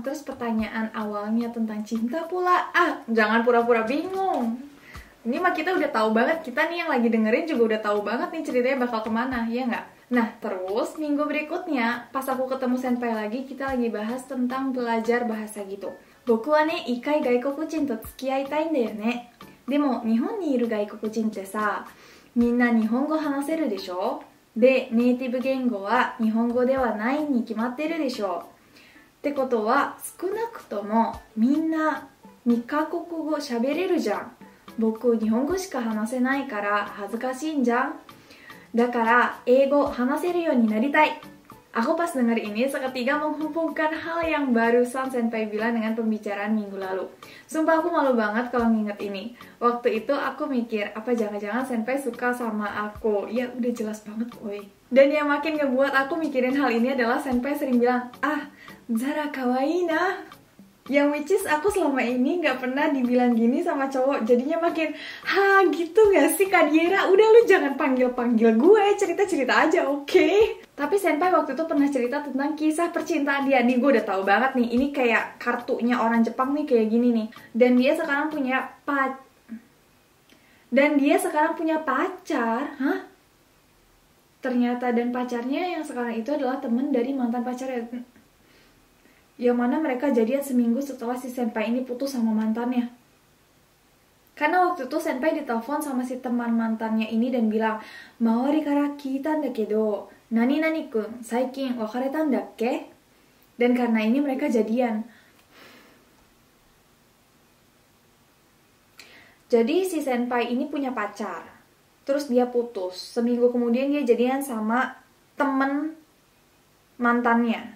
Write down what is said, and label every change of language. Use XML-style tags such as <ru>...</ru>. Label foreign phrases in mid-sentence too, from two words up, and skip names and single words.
<id>Terus pertanyaan awalnya tentang cinta pula. Jangan pura-pura bingung. Ini mah kita udah tahu banget, kita nih yang lagi dengerin juga udah tahu banget nih ceritanya bakal kemana, ya nggak? Nah, terus minggu berikutnya, pas aku ketemu senpai lagi, kita lagi bahas tentang belajar bahasa gitu.</id> <ja>僕はね、いかい外国人と付き合いたいんだよね. でも、日本にいる外国人てさ、みんな日本語話せるでしょ? で、ネイティヴ言語は日本語ではないに決まってるでしょ?</ja> <id>ってことは、少なくともみんな2カ国語喋れるじゃん。僕、日本語しか話せないから恥ずかしいんじゃん。だから英語話せるようになりたい. Aku pas denger ini seketika menghubungkan hal yang barusan senpai bilang dengan pembicaraan minggu lalu. Sumpah aku malu banget kalau nginget ini. Waktu itu aku mikir, apa jangan-jangan senpai suka sama aku? Ya udah jelas banget woy. Dan yang makin ngebuat aku mikirin hal ini adalah senpai sering bilang, Zara</id> <ja>かわいいな.</ja> <id>Yang</id> <en>which is</en> <id>aku selama ini gak pernah dibilang gini sama cowok. Jadinya makin, gitu gak sih Kak Diera? Udah lu jangan panggil-panggil gue, cerita-cerita aja, oke? Tapi senpai waktu itu pernah cerita tentang kisah percintaan dia. Nih gue udah tahu banget nih, ini kayak kartunya orang Jepang nih kayak gini nih. Dan dia sekarang punya pacar. Ternyata dan pacarnya yang sekarang itu adalah temen dari mantan pacarnya. Yang mana mereka jadian seminggu setelah si senpai ini putus sama mantannya. Karena waktu itu senpai ditelepon sama si teman mantannya ini dan bilang,</id> <ja>周りから来たんだけど、なにくん、最近別れたんだっけ?</ja> <id>Dan karena ini mereka jadian. Jadi si senpai ini punya pacar. Terus dia putus. Seminggu kemudian dia jadian sama temen mantannya.</id>